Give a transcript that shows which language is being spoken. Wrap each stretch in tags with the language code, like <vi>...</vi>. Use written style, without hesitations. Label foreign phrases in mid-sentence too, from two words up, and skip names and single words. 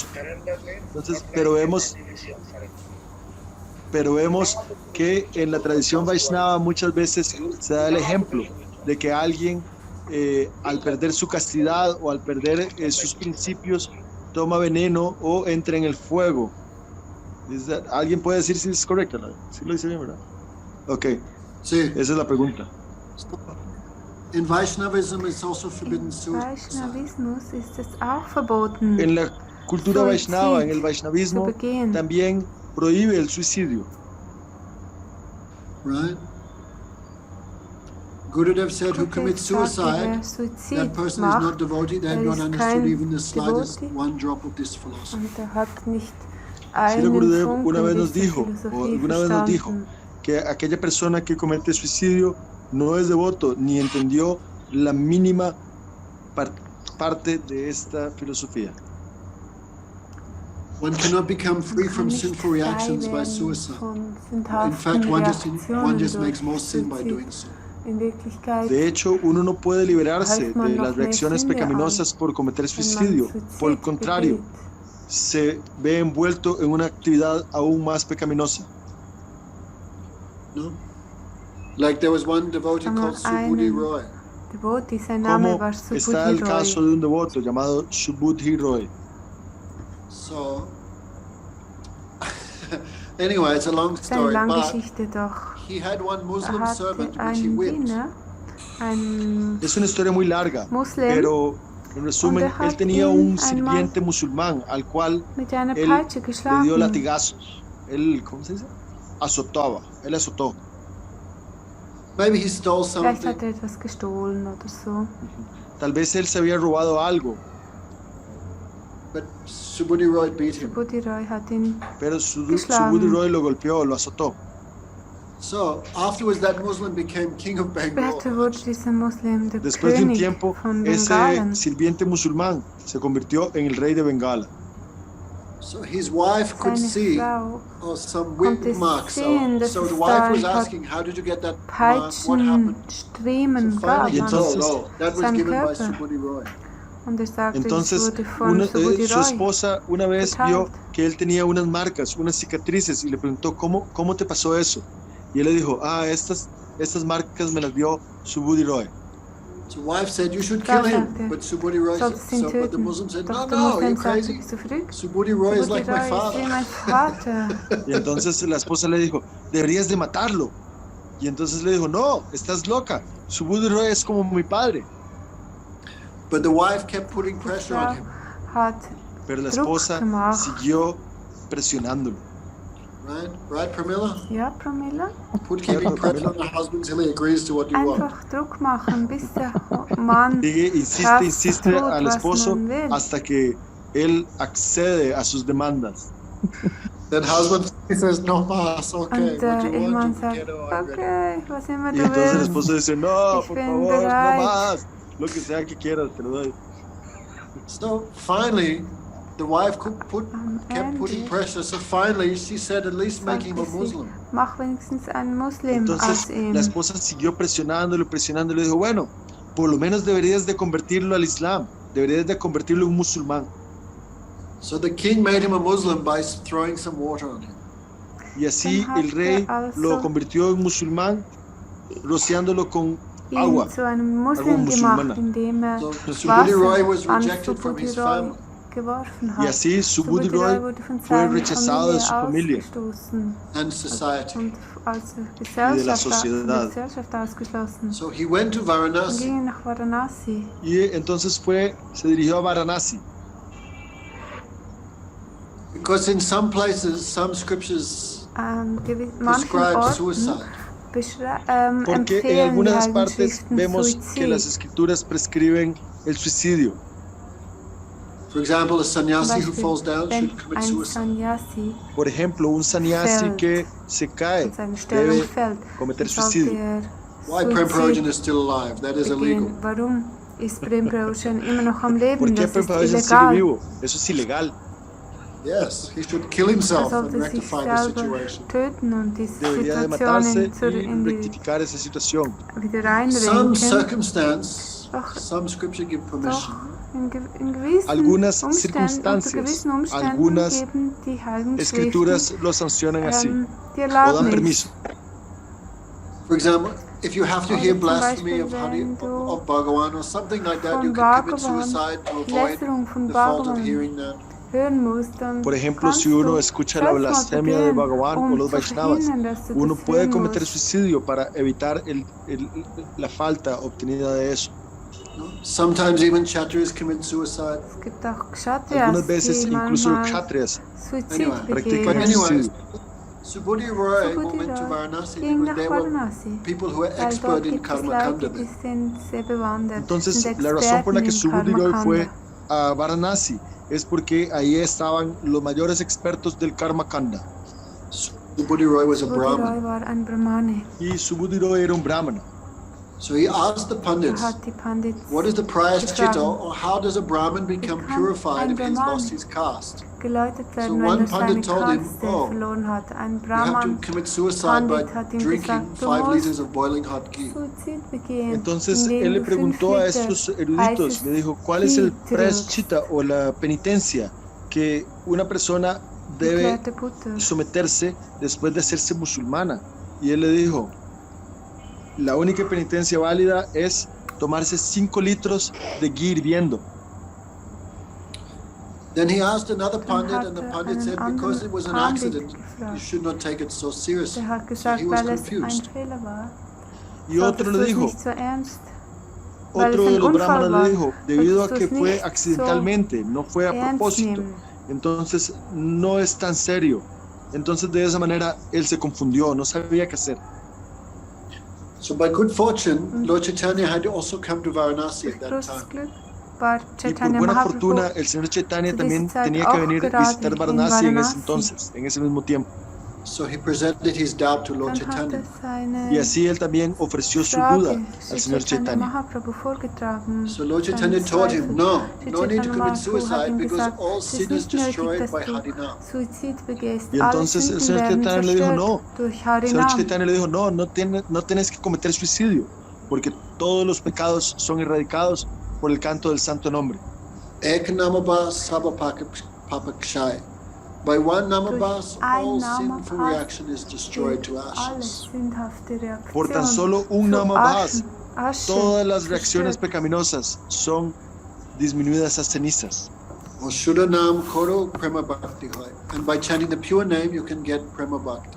<es>Entonces, pero vemos que en la tradición Vaishnava muchas veces se da el ejemplo de que alguien al perder su castidad o al perder sus principios toma veneno o entra en el fuego. ¿Alguien puede decir si es correcto? ¿Sí lo dice bien, verdad? Ok, Sí. esa es la pregunta.</es> <en>In Vaishnavism, it's also forbidden suicide.</en> <de>Vaishnavismus ist es auch verboten</de> <es>En la cultura Suicidio Vaishnava, en el</es> <de>zu</de> <es>Vaishnavismo,</es> <de>begehen.</de> <es>también prohíbe el suicidio.</es> <en>Right? Gurudev said, who commits suicide,</en> <de>Wer Suizid</de> <en>that person is</en> <de>macht,</de> <en>not devotee, they have</en> <de>er</de> <en>not</en> <de>ist</de> <en>understood</en> <de>kein</de> <en>even the slightest</en> <de>Devotee.</de> <en>one drop of this philosophy.</en> <de>und er hat nicht</de> <es>Srila</es> <de>einen</de> <es>Gurudev una vez</es> <de>Funken</de> <es>nos</es> <de>dieser</de> <es>dijo,</es> <de>Philosophie</de> <es>alguna vez nos dijo,</es> <de>verstanden.</de> <es>que aquella persona que comete suicidio no es devoto ni entendió la mínima parte de esta filosofía.</es> <en>One cannot become free from sinful reactions by suicide. In fact, one just makes more sin by doing so.</en> <es>De hecho, uno no puede liberarse de las reacciones pecaminosas por cometer suicidio. Por el contrario, se ve envuelto en una actividad aún más pecaminosa. No?</es> <en>Like there was one devotee called Subudhi Roy.</en> <es>Como está el caso de un devoto llamado Subudhi Roy.</es> <en>So, anyway, it's a long story, but he had one Muslim servant which he whipped.</en> <es>Es una historia muy larga, pero en resumen, él tenía un sirviente musulmán al cual él le dio latigazos. Él, ¿cómo se dice? Azotaba, él azotó.</es> <en>Maybe he stole</en> <de>Vielleicht</de> <en>something.</en> <de>hat er etwas gestohlen oder so.</de> <es>Tal vez él se había robado algo,</es> <en>But Subudhi Roy beat him.</en> <de>Subudhi Roy hat ihn</de> <es>pero</es> <de>geschlagen.</de> <es>Subudhi Roy lo golpeó, lo azotó.</es> <en>So afterwards, that Muslim became king of Bengal.</en> <de>Später wurde dieser Muslim der</de> <es>Después de un</es> <de>König</de> <es>tiempo,</es> <de>von</de> <es>ese</es> <de>Bengalen.</de> <es>sirviente musulmán se convirtió en el rey de Bengala.</es> <en>So his wife could</en> <de>Seine</de> <en>see</en> <de>Frau</de> <en>some whip</en> <de>konnte</de> <en>marks.</en> <de>sehen, dass</de> <en>So the</en> <de>es</de> <en>wife</en> <de>da</de> <en>was</en> <de>ein paar</de> <en>asking, "How did you get that mark? What happened?"</en> <de>Peitschenstriemen</de> <en>So</en> <de>gab.</de> <en>finally, he</en> <de>Und</de> <en>told,</en> <es>entonces-</es> <en>"Oh, that was</en> <de>Sein</de> <en>given by</en> <de>Körper.</de> <en>Subudhi Roy."</en> <de>Und er sagte, es</de> <es>Entonces,</es> <de>wurde von Subudhi</de> <es>su</es> <de>Roy.</de> <es>esposa una vez vio</es> <de>geteilt.</de> <es>que él tenía unas marcas, unas cicatrices, y le preguntó, ¿cómo te pasó eso? Y él le dijo, estas marcas me las dio Subudhi Roy.</es> <en>So the wife said, "You should kill him." But Subudhi Roy said,</en> <de>Solltest ihn</de> <en>but the</en> <de>töten.</de> <en>Muslim said,</en> <de>Doch</de> <en>"No,</en> <de>der</de> <en>no,</en> <de>Muslim</de> <en>you're</en> <de>sagte,</de> <en>crazy.</en> <de>bist du verrückt?</de> <en>Subudhi Roy is</en> <de>Subudhi</de> <en>like my</en> <de>Roy ist wie</de> <en>father."</en> <de>mein Vater.</de> <es>Y entonces la esposa le dijo, deberías de matarlo. Y entonces le dijo, no, estás loca. Subudhi Roy es como mi padre.</es> <en>But the wife kept putting pressure on</en> <de>Frau</de> <en>him.</en> <de>hat</de> <es>Pero la</es> <de>Druck</de> <es>esposa</es> <de>gemacht.</de> <es>siguió presionándolo.</es> <en>Right, Pramila?</en> <de>Ja, Pramila?</de> <en>Keeping pressure on the husband till he agrees to what you want.</en> <de>Einfach Druck machen, bis der Mann</de> <es>Sigue,</es> <de>das</de> <es>insiste</es> <de>tut,</de> <es>al</es> <de>was</de> <es>esposo</es> <de>man will.</de> <es>hasta que él accede a sus demandas.</es> <en>Then husband says,</en> <es>"No más,</es> <en>okay.</en> <de>Und</de> <en>What</en> <de>der</de> <en>you want,</en> <de>Ehemann</de> <en>you</en> <de>sagt,</de> <en>get all I agree."</en> <de>okay, was immer</de> <es>Y</es> <de>du</de> <es>entonces el</es> <de>willst.</de> <es>esposo dice, no,</es> <de>Ich</de> <es>por</es> <de>bin</de> <es>favor, no</es> <de>bereit.</de> <es>más. Lo que sea que quieras, te lo doy.</es> <en>So finally, the wife</en> <de>Am</de> <en>kept putting</en> <de>Ende</de> <en>pressure. So finally, she said, "At least make him a</en> <de>sagte sie,</de> <en>Muslim."</en> <de>mach wenigstens einen Muslim</de> <es>Entonces</es> <de>aus ihm.</de> <es>la esposa siguió presionándolo y le dijo, bueno, por lo menos deberías de convertirlo al Islam, deberías de convertirlo en un musulmán.</es> <en>So the king made him a Muslim by throwing some water on him.</en> <es>Y así</es> <de>Dann hat</de> <es>el rey</es> <de>also</de> <es>lo convirtió en musulmán, rociándolo con agua.</es> <de>ihn zu einem Muslim</de> <es>algo musulmana.</es> <de>gemacht, indem er</de> <en>So Subudhi Roy was</en> <de>Wasser an</de> <en>rejected from</en> <de>Subudhi</de> <en>his</en> <de>Roy</de> <en>family.</en> <de>geworfen</de> <es>Y</es> <de>hat.</de> <es>así Subudhi Roy</es> <de>wurde von</de> <es>fue</es> <de>seiner</de> <es>rechazado de su</es> <de>Familie</de> <es>familia</es> <de>ausgestoßen</de> <en>and society.</en> <de>und aus der</de> <es>y de la</es> <de>Gesellschaft, von der</de> <es>sociedad.</es> <de>Gesellschaft ausgeschlossen.</de> <en>So he went to</en> <de>Dann</de> <en>Varanasi.</en> <de>ging er nach Varanasi.</de> <es>Y entonces se dirigió a Varanasi.</es> <en>Because in some places, some scriptures</en> <de>Manchen</de> <en>prescribe</en> <de>Orten</de> <en>suicide.</en> <es>Porque en</es> <de>empfehlen die</de> <es>algunas</es> <de>Heiligen</de> <es>partes</es> <de>Schriften</de> <es>vemos que las</es> <de>Suizid.</de> <es>escrituras prescriben el suicidio.</es> <en>For example, a</en> <de>Zum</de> <en>sannyasi who</en> <de>Beispiel,</de> <en>falls down</en> <de>wenn</de> <en>should commit</en> <de>ein</de> <en>suicide.</en> <de>Sannyasi</de> <es>Por ejemplo, un sannyasi</es> <de>Fällt.</de> <es>que se cae</es> <de>von seiner Stellung</de> <es>debe</es> <de>fällt,</de> <es>cometer</es> <de>dann sollte</de> <es>suicidio.</es> <de>er</de> <en>Why Prem</en> <de>Suizid</de> <en>is still alive? That is illegal.</en> <de>begehen. Warum ist Prem Bhajan immer noch am Leben?</de> <es>¿Por qué</es> <de>Das ist</de> <es>Prabhupada sigue</es> <de>illegal.</de> <es>vivo? Eso es ilegal.</es> <en>Yes, he should kill</en> <de>Er</de> <en>himself and</en> <de>sollte sich</de> <en>rectify the</en> <de>selber</de> <en>situation.</en> <de>töten und die</de> <es>Debería de matarse</es> <de>Situation</de> <es>y rectificar esa situación.</es> <de>wieder</de> <en>Some</en> <de>reinrenken.</de> <en>circumstance,</en> <de>Doch,</de> <en>some scripture give permission.</en> <de>in gewissen</de> <es>Algunas</es> <de>Umständen, unter</de> <es>circunstancias,</es> <de>gewissen Umständen</de> <es>algunas</es> <de>geben die Heiligen</de> <es>Escrituras lo sancionan así,</es> <de>die</de> <es>o dan</es> <de>Erlaubnis.</de> <es>permiso.</es> <en>For example, if you have to</en> <de>Oder</de> <en>hear</en> <de>zum</de> <en>blasphemy</en> <de>Beispiel, wenn du</de> <en>of Bhagawan or something like that,</en> <de>von</de> <en>you can commit</en> <de>Bhagawan,</de> <en>suicide to avoid</en> <de>Lästerung von</de> <en>the fault of</en> <de>Bhagawan</de> <en>hearing that.</en> <de>hören musst, dann</de> <es>Por ejemplo,</es> <de>kannst</de> <es>si uno</es> <de>du</de> <es>escucha la</es> <de>selbst mal</de> <es>blasfemia de</es> <de>probieren,</de> <es>Bhagavan o los</es> <de>zu</de> <es>Vaishnavas,</es> <de>verhindern, dass du</de> <es>uno</es> <de>das</de> <es>puede</es> <de>hören</de> <es>cometer</es> <de>musst.</de> <es>suicidio para evitar la falta obtenida de eso. No?</es> <en>Sometimes even kshatriyas commit suicide.</en> <de>Es gibt auch Kshatriyas,</de> <es>Algunas veces</es> <de>die</de> <es>incluso</es> <de>manchmal</de> <es>kshatriyas</es> <de>Suizid</de> <en>Anyway,</en> <es>practican</es> <en>But</en> <de>begehen.</de> <en>anyway,</en> <es>suicidio.</es> <en>Subudhi Roy</en> <de>Subudhi</de> <en>went to</en> <de>Roy</de> <en>Varanasi</en> <de>ging</de> <en>because</en> <de>nach</de> <en>they were</en> <de>Varanasi,</de> <en>people who were</en> <de>weil</de> <en>expert</en> <de>dort</de> <en>in</en> <de>gibt es</de> <en>karma</en> <de>Leute,</de> <en>kanda.</en> <de>die sind sehr bewandert,</de> <es>Entonces,</es> <de>sind</de> <es>la razón por la que</es> <de>Experten</de> <es>Subudhi</es> <de>in</de> <es>Roy</es> <de>Karma</de> <es>fue</es> <de>Kanda.</de> <es>a Varanasi es porque ahí estaban los mayores expertos del Karma Kanda.</es> <en>Subudhi Roy was a</en> <de>Subudhi</de> <en>Brahmin.</en> <de>Roy war ein Brahmane.</de> <es>Y Subudhi Roy era un brahmana.</es> <en>So he asked the Pandits,</en> <de>hat die Pandits</de> <en>what is the Prayaschitta,</en> <de>gefragt,</de> <en>or how does a Brahmin become</en> <de>kann</de> <en>purified</en> <de>ein</de> <en>if he's</en> <de>Brahman</de> <en>lost his caste?</en> <de>geläutet</de> <en>So</en> <de>werden,</de> <en>one</en> <de>wenn er seine</de> <en>Pandit told him,</en> <de>Kaste</de> <en>oh,</en> <de>verloren hat. Ein</de> <en>You have to</en> <de>Brahman</de> <en>commit suicide by</en> <de>Pandit hat ihm</de> <en>drinking</en> <de>gesagt, du</de> <en>5</en> <de>musst</de> <en>liters of boiling hot ghee.</en> <de>Suizid begehen,</de> <es>Entonces</es> <de>indem</de> <es>él le</es> <de>du 5</de> <es>preguntó a</es> <de>Liter</de> <es>estos eruditos,</es> <de>heißes</de> <es>le dijo, ¿cuál es el</es> <de>Ghee trinkst?</de> <es>prashchitta o la penitencia que una persona debe</es> <de>Geklärte Butter.</de> <es>someterse después de hacerse musulmana? Y él le dijo, la única penitencia válida es tomarse 5 litros de ghee hirviendo.</es> <en>Then he asked another</en> <de>Dann</de> <en>Pandit,</en> <de>hat</de> <en>and the</en> <de>er</de> <en>Pandit</en> <de>einen</de> <en>said, because it was an</en> <de>anderen</de> <en>accident,</en> <de>Pandit</de> <en>you</en> <de>gefragt.</de> <en>should not take it so seriously.</en> <de>Der hat</de> <en>So</en> <de>gesagt,</de> <en>he was</en> <de>weil es ein</de> <en>confused.</en> <de>Fehler war,</de> <es>Y otro</es> <de>solltest</de> <es>le</es> <de>du es</de> <es>dijo,</es> <de>nicht so ernst, weil</de> <es>otro</es> <de>es</de> <es>de</es> <de>ein</de> <es>los</es> <de>Unfall</de> <es>brahmanas</es> <de>war,</de> <es>le dijo, debido a</es> <de>solltest du</de> <es>que</es> <de>es</de> <es>fue</es> <de>nicht</de> <es>accidentalmente, no fue a</es> <de>ernst</de> <es>propósito,</es> <de>nehmen.</de> <es>entonces no es tan serio. Entonces de esa manera él se confundió, no sabía qué hacer.</es> <en>So by good fortune, Lord Chaitanya had also come to Varanasi at that</en> <de>Großes</de> <en>time.</en> <de>Glück war</de> <es>Y por</es> <de>Chaitanya</de> <es>buena</es> <de>Mahaprabhu</de> <es>fortuna, el señor Chaitanya</es> <de>zu</de> <es>también</es> <de>dieser Zeit</de> <es>tenía que</es> <de>auch</de> <es>venir a</es> <de>gerade</de> <es>visitar</es> <de>in</de> <es>Varanasi en ese</es> <de>Varanasi.</de> <es>entonces, en ese mismo tiempo.</es> <en>So he presented his doubt to Lord</en> <de>Dann hat</de> <en>Chaitanya.</en> <de>er seine</de> <es>Y así él también ofreció su duda</es> <de>Frage</de> <es>al señor</es> <de>Chaitanya</de> <es>Chaitanya.</es> <de>Mahaprabhu vorgetragen.</de> <en>So Lord</en> <de>seine</de> <en>Chaitanya told him,</en> <de>Zweifel.</de> <en>no need to</en> <de>Chaitanya</de> <en>commit</en> <de>Mahaprabhu hat</de> <en>suicide</en> <de>ihm</de> <en>because</en> <de>gesagt,</de> <en>all</en> <de>es ist</de> <en>sin is</en> <de>nicht nötig,</de> <en>destroyed</en> <de>dass</de> <en>by</en> <de>du</de> <en>Harinam.</en> <de>Suizid begehst.</de> <es>Y</es> <de>Alle</de> <es>entonces el</es> <de>Sünden</de> <es>señor</es> <de>werden</de> <es>Chaitanya le dijo,</es> <de>zerstört</de> <es>no.</es> <de>durch</de> <es>El señor</es> <de>Harinam.</de> <es>Chaitanya le dijo, no tienes que cometer suicidio, porque todos los pecados son erradicados por el canto del santo nombre.</es> <bn>এক নামাভাস সবপাপক্ষয়.</bn> <en>By one namabas,</en> <de>ein</de> <en>all sinful</en> <de>Namabas</de> <en>reaction is destroyed to</en> <de>alle</de> <en>ashes.</en> <de>sündhafte</de> <es>Por tan</es> <de>Reaktionen</de> <es>solo un</es> <de>zu</de> <es>namabas,</es> <de>Asche</de> <es>todas las reacciones</es> <de>zerstört.</de> <es>pecaminosas son disminuidas a cenizas.</es> <en>Or</en> <bn>শুদ্ধনাম করো প্রেম ভক্তি হয়.</bn> <en>And by chanting the pure name, you can get Prema Bhakti.</en>